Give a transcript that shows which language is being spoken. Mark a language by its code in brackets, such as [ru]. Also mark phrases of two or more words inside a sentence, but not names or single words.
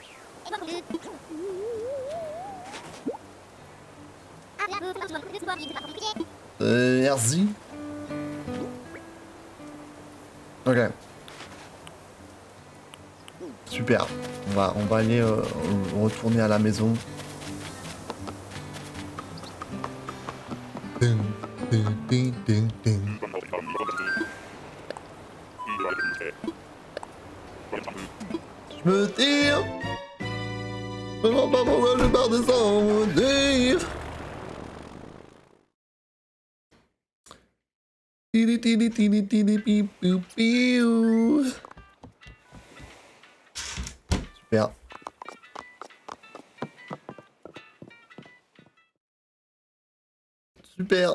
[fr] Merci. Ok. Super. On va aller retourner à la maison. Ding, ding, ding, ding, ding. Je me tire. Je ne vois pas pourquoi je pars descendre. Tire. Tili, tili, tili, tili, piou, piou, piou. Super. Super.